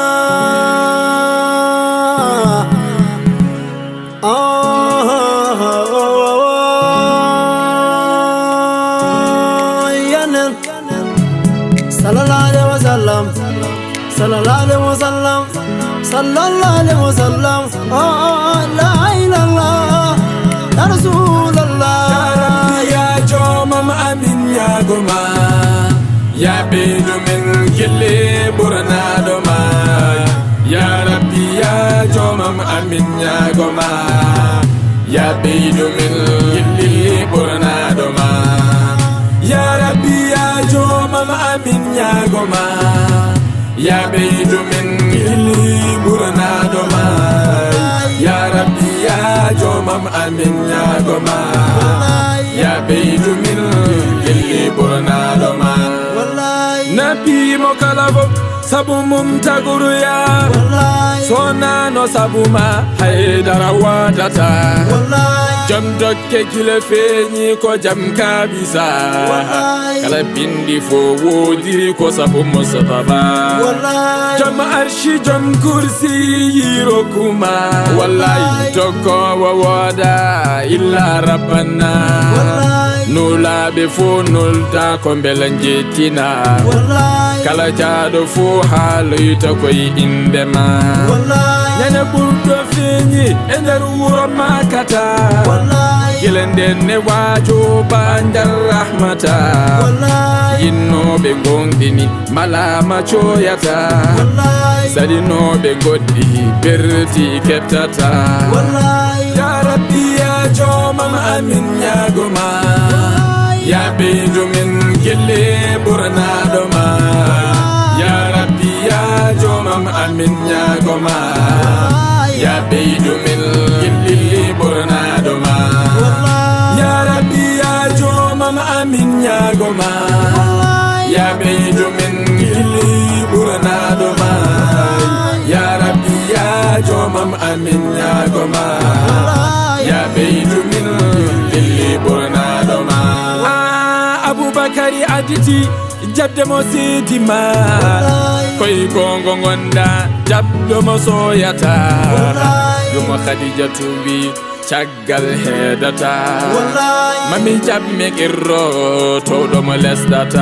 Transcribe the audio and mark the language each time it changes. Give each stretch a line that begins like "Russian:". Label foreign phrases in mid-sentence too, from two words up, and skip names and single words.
Arabic: صلى الله عليه وسلم، صلى الله عليه وسلم، صلى الله عليه وسلم. لا إله إلا الله، يا رسول الله.
Fula: Ya jomam amin ya goma, ya bedu min gille burna doma. Ya Rabbi ya jomam amin ya goma, ya bedu min gille burna doma. Ya Rabbi ya jomam amin ya goma, ya bedu min gille burna doma. Ya Rabbi ya jomam amin ya goma, ya bedu min gille burna doma. Nabi mo kalafo sabu mum taguru ya, sona no sabu ma haydara wadata. Jam dokke kile feñi ko jam kabisa, kala bindi fo wodiri ko sabu musababa. Jam arshi jam kursi yiro kuma, wallahi tokko wawada
Arabic: إلا ربنا.
Fula: Nula be fo nulta ko belanjetina, kala jaado fo haloyta koy indema. Nyane burdo feñi e nder wuro makata, gelende ne wajo bandar rahmata. Yinnoɓe gongdini malama coyata, salinoɓe goddi berti kettata. Ya Rabbi ya jomam amin ya goma, ya bedu min gelle burna doma. Ya Rabbi ya jomam amin ya goma, ya bedu min gelle burna doma. Ya Rabbi ya jomam amin ya goma, ya bedu min gelle burna doma. Ya Rabbi ya jomam amin ya goma, ya bedu min gelle burna doma. Abubakari aditi jabde mo sidima, koy gongo gonda jabdo mo soyata. Yumo Khadijatu bi caggal hedata, mami jabme kirro to do mo lesdata.